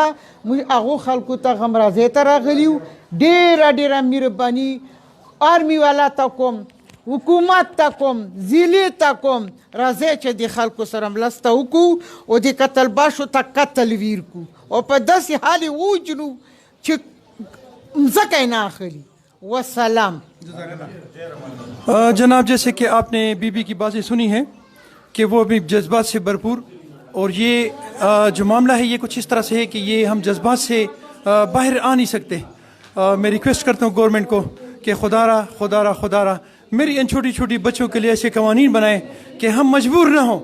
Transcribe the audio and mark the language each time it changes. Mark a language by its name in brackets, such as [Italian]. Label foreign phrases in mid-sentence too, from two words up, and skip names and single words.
[Pashto] موږ هغو خلکو ته غمرازۍ ته راغلي یو. ډېره ډېره مهرباني آرمي والا ته کوم، حکومت ته کوم، ضلع ته کوم، راځئ چې د خلکو سره مرسته وکړو او د قتل باشو ته قتل ویر کړو او په داسې حال یې ووجنو چې مځکه یې نه اخلي. والسلام. [Urdu] جناب، جیسے کہ آپ نے بی بی کی باتیں سنی ہیں کہ وہ ابھی جذبات سے بھرپور، اور یہ جو معاملہ ہے یہ کچھ اس طرح سے ہے کہ یہ ہم جذبات سے باہر آ نہیں سکتے. میں ریکویسٹ کرتا ہوں گورنمنٹ کو کہ خدارا خدارا خدارا میری ان چھوٹی چھوٹی بچوں کے لیے ایسے قوانین بنائے کہ ہم مجبور نہ ہوں.